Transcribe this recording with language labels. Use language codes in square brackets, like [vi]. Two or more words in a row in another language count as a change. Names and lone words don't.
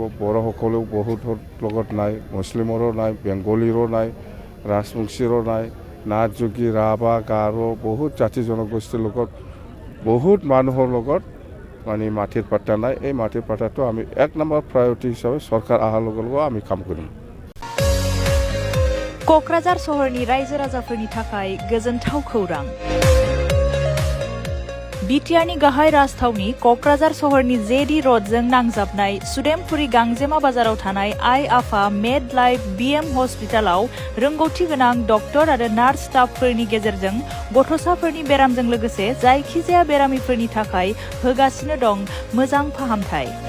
[as] বড়োসকলেও বহুতৰ লগত নাই, মুছলিমৰো নাই, বেংগলীৰো নাই, ৰাজবংশীৰো নাই, নাথ যোগী, ৰাভা, গাৰো, বহুত জাতি জনগোষ্ঠীৰ লগত বহুত মানুহৰ লগত মানে মাটিৰ পাট্টা নাই। এই মাটিৰ পাট্টাটো আমি 1 নম্বৰ প্ৰায়ৰিটি হিচাপে চৰকাৰ অহাৰ লগে লগে আমি কাম কৰিম। [brx] क'क्राझार सहरनि रायजो राजाफोरनि थाखाय गोजोनथाव खौरां। बिटिआरनि गाहाय राजथावनि क'क्राझार सहरनि जेडि रडजों नांजाबनाय सुदेमपुरि गांजेमा बाजाराव थानाय आइ आफा मेड लाइफ बिएम हस्पिटालाव रोंगौथि गोनां डक्टर आरो नार्स स्टाफफोरनि गेजेरजों गथ'साफोरनि बेरामजों लोगोसे जायखिजाया बेरामिफोरनि थाखाय होगासिनो दं मोजां फाहामथाय।